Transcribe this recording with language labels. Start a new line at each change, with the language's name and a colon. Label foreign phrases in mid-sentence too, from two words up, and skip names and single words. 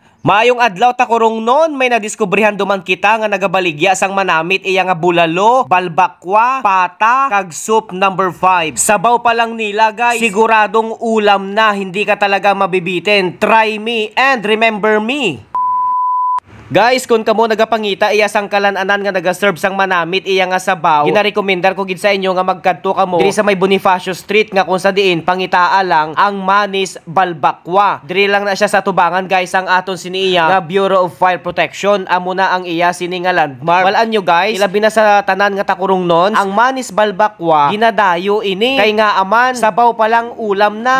Hiligaynon: Maayong adlaw takurong non, may nadiskubrihan duman kita nga nagabaligya sang manamit iya nga bulalo, balbakwa, pata, kag soup number 5.
Filipino: Sabaw pa lang nila guys, siguradong ulam na, hindi ka talaga mabibitin.
English: Try me and remember me.
Hiligaynon: Guys, kung kamo nagapangita iya sang kalananan nga nagaserve sang manamit iya nga sabaw, ginarekomendar ko gid sa inyo nga magkadto kamo diri sa may Bonifacio Street nga kung sa diin pangitaa lang ang Manis Balbakwa. Diri lang na siya sa tubangan guys ang aton siniya nga Bureau of Fire Protection. Amo na ang iya sini nga landmark. Walaan nyo guys, ilabi na sa tanan nga takurong non, ang Manis Balbakwa ginadayo ini kay nga aman sabaw pa lang ulam na.